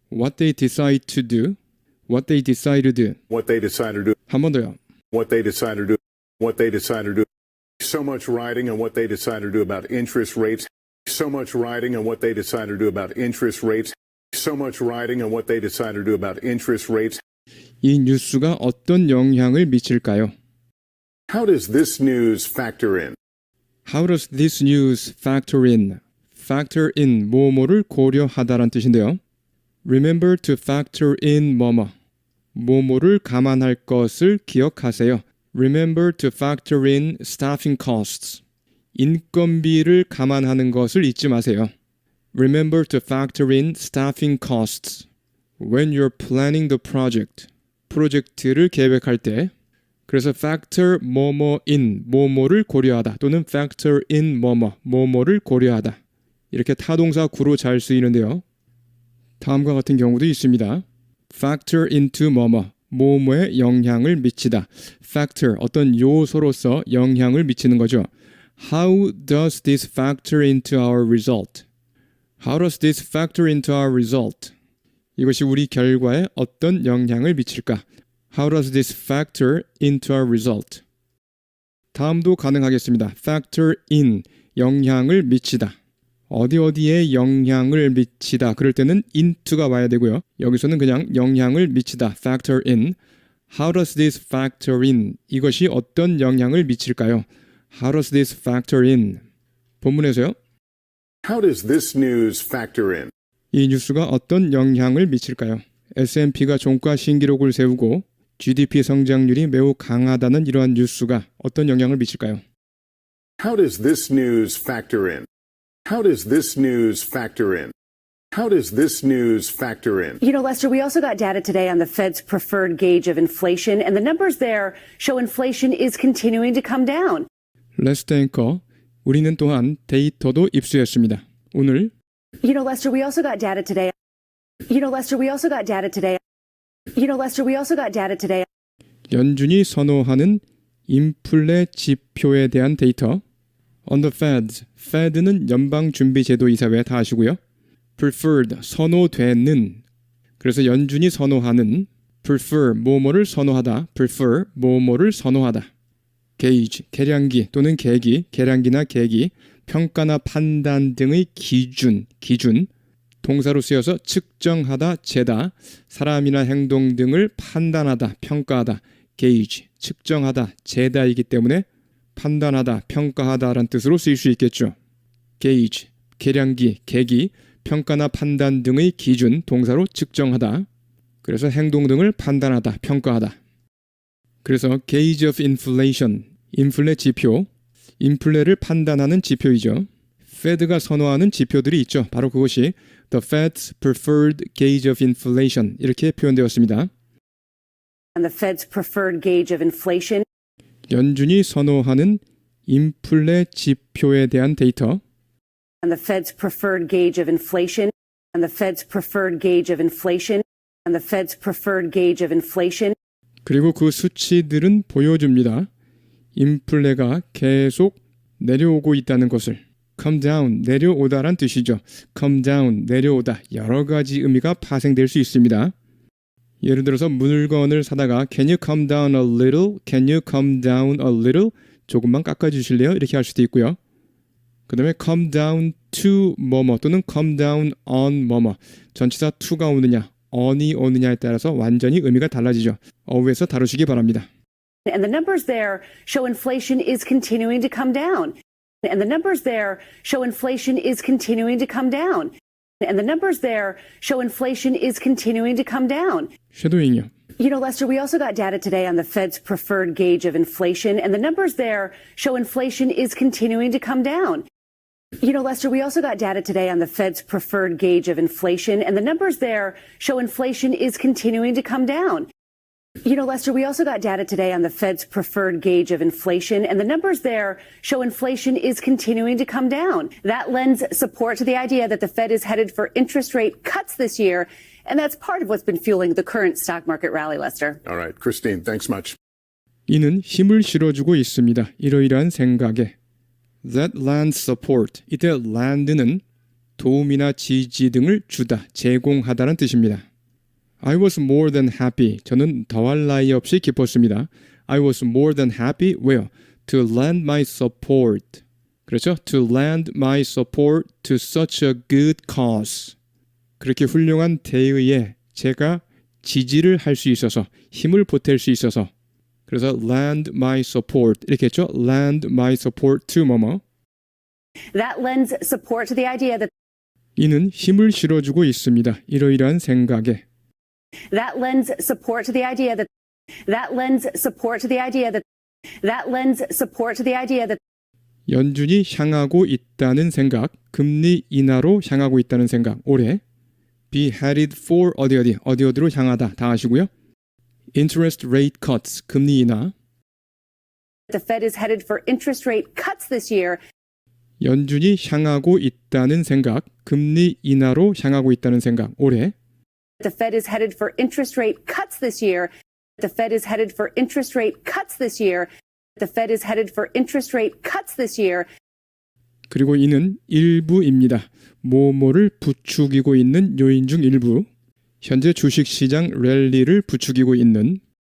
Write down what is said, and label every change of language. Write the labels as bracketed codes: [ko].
[en] what they decide to do, what they decide to do. What they decide to do. [ko] 한 번 더요. [en] What they decide to do. What they decide to do. So much riding on what they decide to do about interest rates. So much riding on what they decide to do about interest rates. So much riding on what they decide to do about interest rates. [ko] 이 뉴스가 어떤 영향을 미칠까요? [en] How does this news factor in? How does this news factor in? [ko] Factor in, 뭐뭐를 고려하다란 뜻인데요. [en] Remember to factor in [ko] 뭐뭐. 뭐뭐를 감안할 것을 기억하세요. [en] Remember to factor in staffing costs. [ko] 인건비를 감안하는 것을 잊지 마세요. [en] Remember to factor in staffing costs. When you're planning the project. [ko] 프로젝트를 계획할 때. 그래서 factor 뭐뭐 in, 뭐뭐를 고려하다 또는 factor in 뭐뭐, 뭐뭐를 고려하다. 이렇게 타동사 구로 잘 쓰이는데요. 다음과 같은 경우도 있습니다. factor into 뭐뭐, 뭐뭐에 영향을 미치다. factor, 어떤 요소로서 영향을 미치는 거죠. [en] How does this factor into our result? How does this factor into our result? [ko] 이것이 우리 결과에 어떤 영향을 미칠까? [en] How does this factor into our result? [ko] 다음도 가능하겠습니다. factor in, 영향을 미치다. 어디에 영향을 미치다. 그럴 때는 into가 와야 되고요. 여기서는 그냥 영향을 미치다. [en] factor in. How does this factor in? [ko] 이것이 어떤 영향을 미칠까요? [en] How does this factor in? [ko] 본문에서요. [en] How does this news factor in? [ko] 이 뉴스가 어떤 영향을 미칠까요? S&P가 종가 신기록을 세우고 GDP 성장률이 매우 강하다는 이러한 뉴스가 어떤 영향을 미칠까요? [en] How does this news factor in? How does this news factor in? How does this news factor in? You know, Lester, we also got data today on the Fed's preferred gauge of inflation, and the numbers there show inflation is continuing to come down. [ko] 레스트 앵커, 우리는 또한 데이터도 입수했습니다. 오늘 [en] You know, Lester, we also got data today. You know, Lester, we also got data today. You know, Lester, we also got data today. [ko] 연준이 선호하는 인플레 지표에 대한 데이터. [en] On the Fed, [ko] Fed는 연방준비제도이사회 다 아시고요. Preferred, 선호되는. 그래서 연준이 선호하는 prefer, 뭐뭐를 선호하다. prefer, 뭐뭐를 선호하다. gauge, 계량기 또는 계기, 계량기나 계기, 평가나 판단 등의 기준. 동사로 쓰여서 측정하다, 재다, 사람이나 행동 등을 판단하다, 평가하다, gauge, 측정하다, 재다이기 때문에 판단하다, 평가하다라는 뜻으로 쓰일 수 있겠죠. gauge, 계량기, 계기, 평가나 판단 등의 기준, 동사로 측정하다. 그래서 행동 등을 판단하다, 평가하다. 그래서 gauge of inflation, 인플레 지표, 인플레를 판단하는 지표이죠. Fed가 선호하는 지표들이 있죠. 바로 그것이 [en] The Fed's preferred gauge of inflation [ko] 이렇게 표현되었습니다. [en] And the Fed's preferred gauge of inflation. [ko] 연준이 선호하는 인플레 지표에 대한 데이터. [en] And the Fed's preferred gauge of inflation. And the Fed's preferred gauge of inflation. And the Fed's preferred gauge of inflation. [ko] 그리고 그 수치들은 보여줍니다. 인플레가 계속 내려오고 있다는 것을. come down, 내려오다란 뜻이죠. come down, 내려오다. 여러 가지 의미가 파생될 수 있습니다. 예를 들어서 물건을 사다가 [en] Can you come down a little? Can you come down a little? [ko] 조금만 깎아주실래요? 이렇게 할 수도 있고요. 그 다음에 come down to 뭐뭐 또는 come down on 뭐뭐. 전치사 to가 오느냐, on이 오느냐에 따라서 완전히 의미가 달라지죠. 어휘에서 다루시기 바랍니다. [en] And the numbers there show inflation is continuing to come down. And the numbers there show inflation is continuing to come down. And the numbers there show inflation is continuing to come down. [ko] 쉐도잉이요. [en] You know, Lester, we also got data today on the Fed's preferred gauge of inflation, and the numbers there show inflation is continuing to come down. You know, Lester, we also got data today on the Fed's preferred gauge of inflation, and the numbers there show inflation is continuing to come down. You know, Lester, we also got data today on the Fed's preferred gauge of inflation, and the numbers there show inflation is continuing to come down. That lends support to the idea that the Fed is headed for interest rate cuts this year, and that's part of what's been fueling the current stock market rally, Lester. All right, Christine, thanks much. [ko] 이는 힘을 실어주고 있습니다. 이러이러한 생각에. [en] That lends support. [ko] 이때 land는 도움이나 지지 등을 주다, 제공하다는 뜻입니다. [en] I was more than happy. [ko] 저는 더할 나위 없이 기뻤습니다. [en] I was more than happy. [ko] 왜요? [en] to lend my support. [ko] 그렇죠? [en] To lend my support to such a good cause. [ko] 그렇게 훌륭한 대의에 제가 지지를 할 수 있어서, 힘을 보탤 수 있어서. 그래서 [en] lend my support [ko] 이렇게 했죠? [en] lend my support to [ko] 뭐뭐. [en] That lends support to the idea that [ko] 이는 힘을 실어주고 있습니다. 이러이러한 생각에. [en] That lends support to the idea that That lends support to the idea that That lends support to the idea that [ko] 연준이 향하고 있다는 생각, 금리 인하로 향하고 있다는 생각, 올해 be headed for 어디로 향하다 다 아시고요. interest rate cuts, 금리 인하. [en] the Fed is headed for interest rate cuts this year. [ko] 연준이 향하고 있다는 생각, 금리 인하로 향하고 있다는 생각, 올해 [en] The Fed is headed for interest rate cuts this year. The Fed is headed for interest rate cuts this year. The Fed is headed for interest rate cuts this year. [ko] 그리고 이는 일부입니다. 뭐뭐를 부추기고 있는 요인 중 일부. 현재 주식시장 랠리를 부추기고 있는.